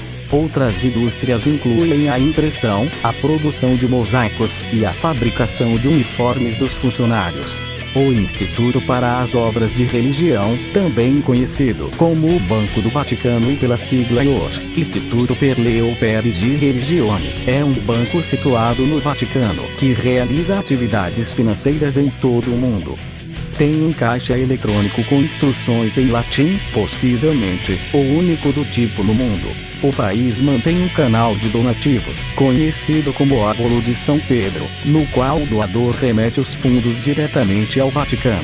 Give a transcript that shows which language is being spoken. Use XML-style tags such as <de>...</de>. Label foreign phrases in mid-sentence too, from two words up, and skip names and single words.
<pt>Outras indústrias incluem a impressão, a produção de mosaicos e a fabricação de uniformes dos funcionários. O Instituto para as Obras de Religião, também conhecido como o Banco do Vaticano e pela sigla IOR, Instituto per le Opere di Religione, é um banco situado no Vaticano que realiza atividades financeiras em todo o mundo. Tem um caixa eletrônico com instruções em latim, possivelmente o único do tipo no mundo. O país mantém um canal de donativos, conhecido como Óbolo de São Pedro, no qual o doador remete os fundos diretamente ao Vaticano.</pt>